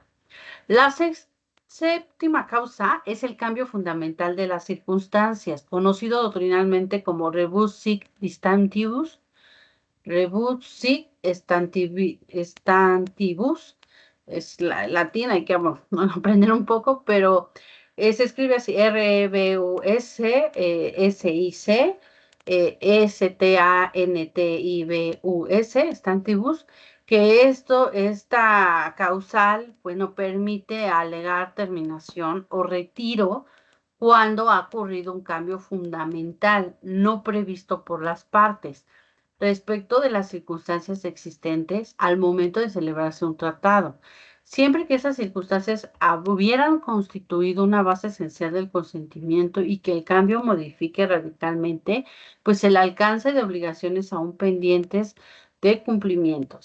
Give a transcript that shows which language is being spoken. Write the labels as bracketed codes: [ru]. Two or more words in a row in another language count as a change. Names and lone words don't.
[es] La séptima causa es el cambio fundamental de las circunstancias, conocido doctrinalmente como [la] rebus sic distantibus, stantibus, [es] es la latina, hay que bueno, aprender un poco, pero se escribe así, [la] R-E-B-U-S, S-I-C, S-T-A-N-T-I-B-U-S, stantibus, [es] que esta causal, bueno, permite alegar terminación o retiro cuando ha ocurrido un cambio fundamental no previsto por las partes respecto de las circunstancias existentes al momento de celebrarse un tratado, siempre que esas circunstancias hubieran constituido una base esencial del consentimiento y que el cambio modifique radicalmente, pues el alcance de obligaciones aún pendientes de cumplimiento.